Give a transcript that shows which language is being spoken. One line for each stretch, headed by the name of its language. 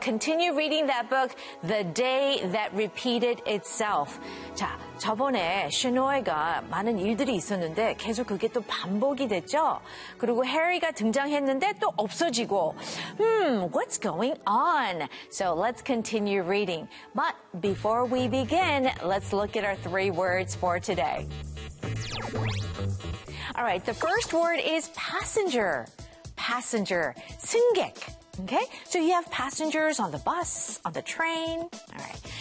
English: Continue reading that book, The Day That Repeated Itself.
Korean: 자, 저번에 시노이가 많은 일들이 있었는데 계속 그게 또 반복이 됐죠? 그리고 해리가 등장했는데 또 없어지고.
English: What's going on? So let's continue reading. But before we begin, let's look at our three words for today. All right, the first word is passenger. Passenger, 승객, okay? So you have passengers on the bus, on the train, all right.